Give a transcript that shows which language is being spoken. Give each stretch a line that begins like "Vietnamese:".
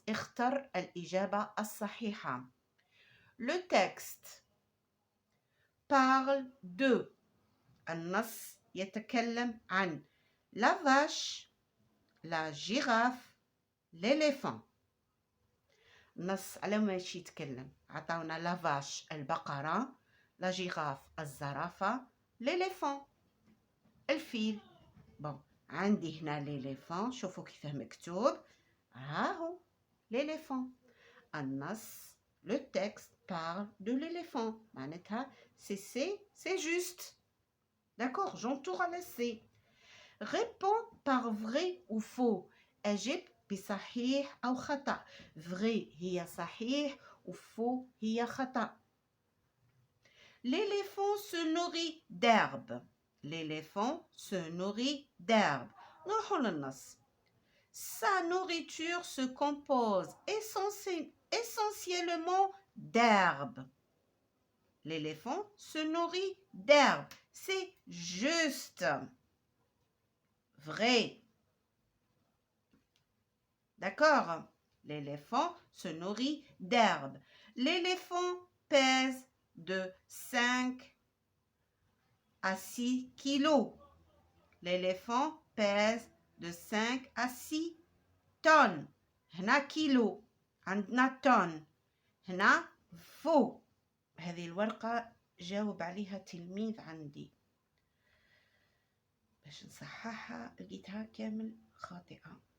Arabic: اختر الإجابة الصحيحة.
French: Le texte parle de.
Arabic: النص يتكلم عن
French: la vache, la girafe, l'éléphant.
Arabic: النص على ماشي يتكلم. عطاونا لا فاش البقرة، لا جيراف الزرافة، l'éléphant الفيل. بون عندي هنا l'éléphant. شوفوا كيفاه مكتوب. ها هو l'éléphant.
French: النص le texte parle de l'éléphant.
Arabic: معناتها
French: c'est juste. D'accord, j'entoure à C. Réponds par vrai ou faux.
Arabic: أجب بصحيح أو خطأ. vrai هي صحيح و faux هي خطأ.
French: L'éléphant se nourrit d'herbe. L'éléphant se nourrit d'herbe.
Arabic: نروحوا للنص.
French: Sa nourriture se compose essentiellement d'herbe. L'éléphant se nourrit d'herbe. C'est juste. Vrai. D'accord? L'éléphant se nourrit d'herbe. L'éléphant pèse de 5 à 6 kilos. L'éléphant pèse de 5 à 6 tonnes.
Arabic: هنا كيلو. عندنا طن. هنا فوق. هذه الورقة جاوب عليها تلميذ عندي. باش نصححها لقيتها كامل خاطئة.